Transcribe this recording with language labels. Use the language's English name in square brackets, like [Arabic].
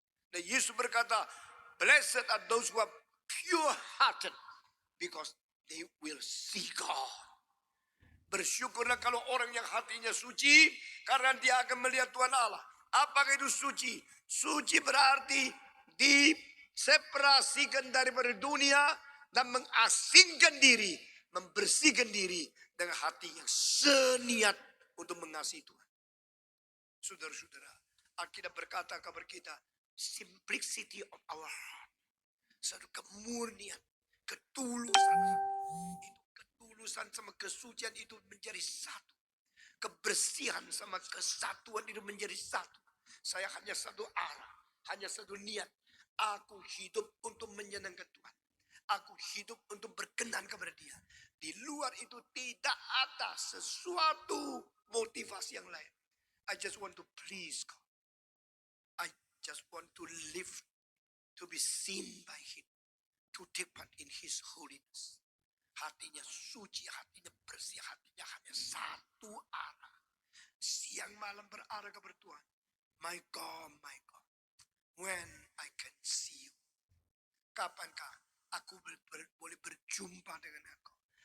[Indonesian] Dan Yesus berkata, [English] blessed are those who are pure hearted because they will see God. [Indonesian] Bersyukurlah kalau orang yang hatinya suci karena dia akan melihat Tuhan Allah. Apakah itu suci? Suci berarti diseparasikan daripada dunia dan mengasingkan diri, membersihkan diri dengan hati yang seniat untuk mengasihi Tuhan. Saudara-saudara, Alkitab berkata kepada kita, [English] simplicity of our heart. [Indonesian] Satu kemurnian, ketulusan. Itu ketulusan sama kesucian itu menjadi satu. Kebersihan sama kesatuan itu menjadi satu. Saya hanya satu arah, hanya satu niat. Aku hidup untuk menyenangkan Tuhan. Aku hidup untuk berkenan kepada dia. Di luar itu tidak ada sesuatu motivasi yang lain. [English] I just want to please God. I just want to live, to be seen by Him, to take part in His holiness. [Indonesian] Hatinya suci, hatinya bersih, hatinya hanya satu arah. Siang malam berarah kepada Tuhan. [English] My God, when I can see you. [Indonesian] Kapankah aku boleh berjumpa dengan engkau?